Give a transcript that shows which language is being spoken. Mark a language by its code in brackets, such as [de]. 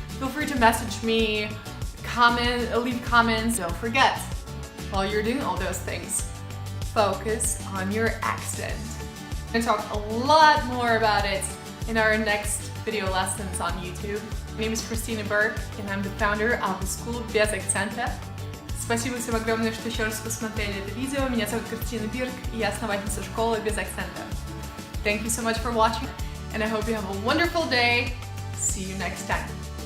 [en] Feel free to message me, leave comments. Don't forget, while you're doing all those things, focus on your accent. I'm going to talk a lot more about it in our next video lessons on YouTube. My name is Christina Burke, and I'm the founder of the School Без Акцента. [ru] Спасибо всем огромное, что еще раз посмотрели это видео. Меня зовут Кристина Бирк, и я основательница школы Без Акцента. [en] Thank you so much for watching, and I hope you have a wonderful day. See you next time.